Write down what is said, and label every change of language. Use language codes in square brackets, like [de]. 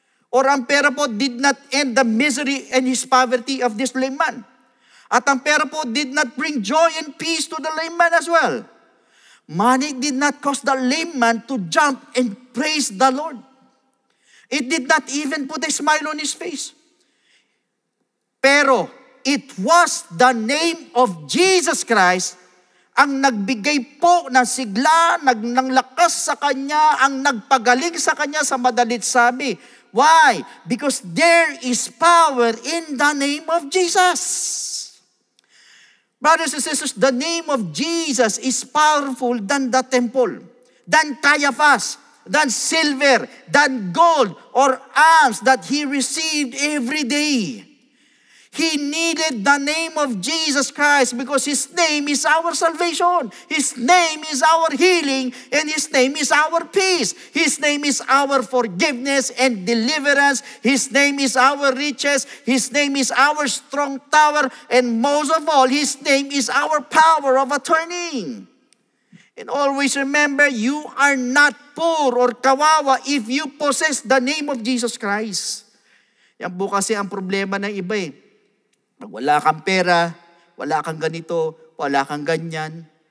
[en] Or [tl] ang pera po [en] did not end the misery and his poverty of this layman. [tl] At ang pera po [en] did not bring joy and peace to the layman as well. Money did not cause the layman to jump and praise the Lord. It did not even put a smile on his face. [tl] Pero [en] it was the name of Jesus Christ [tl] ang nagbigay po ng sigla, ng lakas sa kanya, ang nagpagaling sa kanya sa madalit sabi. [en] Why? Because there is power in the name of Jesus. Brothers and sisters, the name of Jesus is powerful than the temple, than Caiaphas, than silver, than gold, or alms that he received every day. He needed the name of Jesus Christ because His name is our salvation. His name is our healing, and His name is our peace. His name is our forgiveness and deliverance. His name is our riches. His name is our strong tower. And most of all, His name is our power of attorney. And always remember, you are not poor or kawawa if you possess the name of Jesus Christ. [tl] Yan po kasi ang problema ng iba eh. Wala kang pera, wala kang ganito, wala kang ganyan.